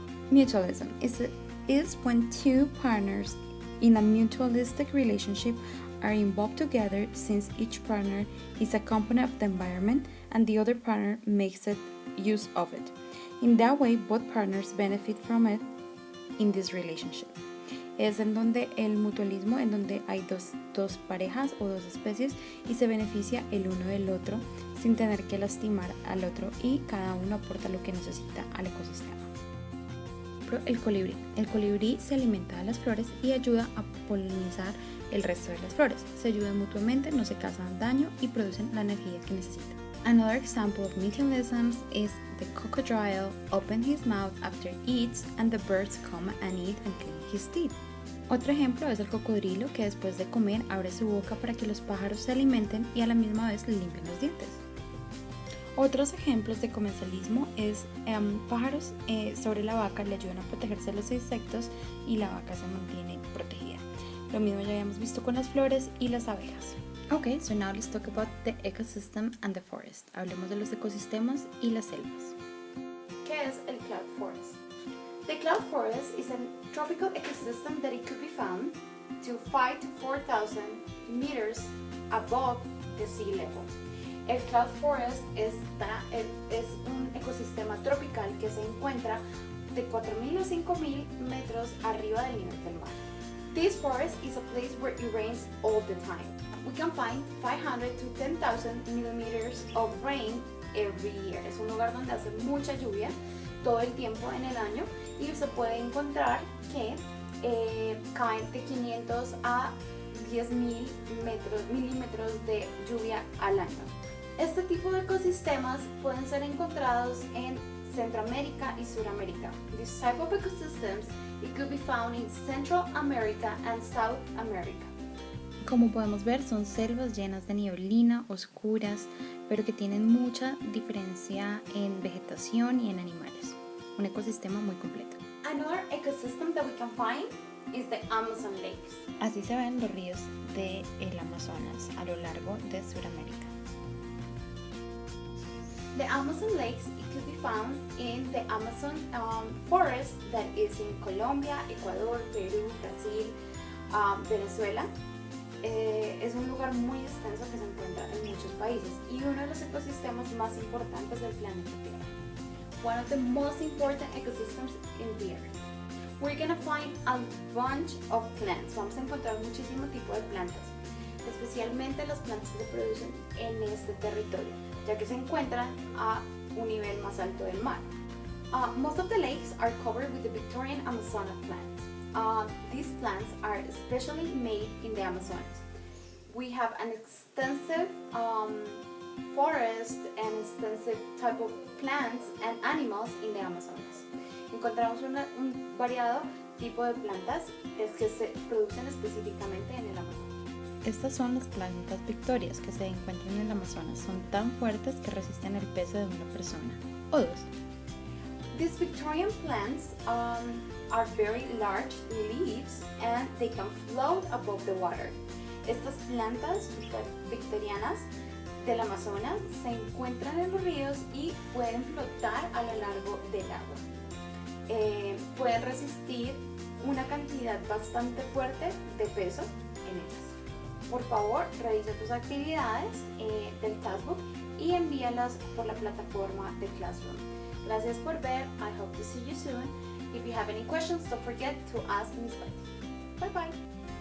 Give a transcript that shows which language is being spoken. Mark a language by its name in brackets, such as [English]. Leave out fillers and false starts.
[English] Mutualism is when two partners in a mutualistic relationship are involved together since each partner is a component of the environment and the other partner makes use of it. In that way, both partners benefit from it in this relationship. [Spanish] Es en donde el mutualismo, en donde hay dos parejas o dos especies y se beneficia el uno del otro sin tener que lastimar al otro y cada uno aporta lo que necesita al ecosistema. El colibrí. El colibrí se alimenta de las flores y ayuda a polinizar el resto de las flores. Se ayudan mutuamente, no se causan daño y producen la energía que necesitan. [English] Another example of mutualism is the crocodile open his mouth after eats and the birds come and eat and clean his teeth. [Spanish] Otro ejemplo es el cocodrilo que después de comer abre su boca para que los pájaros se alimenten y a la misma vez le limpien los dientes. Otros ejemplos de comensalismo es pájaros sobre la vaca le ayudan a protegerse de los insectos y la vaca se mantiene protegida. Lo mismo ya habíamos visto con las flores y las abejas. [English] Okay, so now let's talk about the ecosystem and the forest. [Spanish] Hablemos de los ecosistemas y las selvas. ¿Qué es el cloud forest? [English] The cloud forest is a tropical ecosystem that it could be found to 5 to 4,000 meters above the sea level. [Spanish] El cloud forest es un ecosistema tropical que se encuentra de 4.000 o 5.000 metros arriba del nivel del mar. [English] This forest is a place where it rains all the time. We can find 500 to 10,000 millimeters of rain every year. [Spanish] Es un lugar donde hace mucha lluvia todo el tiempo en el año y se puede encontrar que caen de 500 a 10.000 milímetros de lluvia al año. Este tipo de ecosistemas pueden ser encontrados en Centroamérica y Suramérica. [English] This type of ecosystems it could be found in Central America and South America. [Spanish] Como podemos ver, son selvas llenas de nieblina, oscuras, pero que tienen mucha diferencia en vegetación y en animales. Un ecosistema muy completo. [English] Another ecosystem that we can find is the Amazon lakes. [Spanish] Así se ven los ríos del Amazonas a lo largo de Sudamérica. [English] The Amazon lakes it could be found in the Amazon forest that is in Colombia, Ecuador, Perú, Brasil, Venezuela. [Spanish] Es un lugar muy extenso que se encuentra en muchos países y uno de los ecosistemas más importantes del planeta Tierra. [English] One of the most important ecosystems in the earth. We're gonna find a bunch of plants. [Spanish] Vamos a encontrar muchísimo tipo de plantas, especialmente las plantas que se producen en este territorio, ya que se encuentran a un nivel más alto del mar. [English] Most of the lakes are covered with the Victorian Amazonian plants. These plants are especially made in the Amazonas. We have an extensive forest and extensive type of plants and animals in the Amazonas. [Spanish] Encontramos un variado tipo de plantas que se producen específicamente en el Amazonas. Estas son las plantas victorias que se encuentran en el Amazonas. Son tan fuertes que resisten el peso de una persona o dos. [English] These Victorian plants are very large leaves and they can float above the water. [Spanish] Estas plantas victorianas del Amazonas se encuentran en los ríos y pueden flotar a lo largo del agua. Pueden resistir una cantidad bastante fuerte de peso en ellas. Por favor, revisa tus actividades del Taskbook y envíalas por la plataforma de Classroom. Gracias por ver. [English] I hope to see you soon. If you have any questions, don't forget to ask Miss Betty. Bye bye.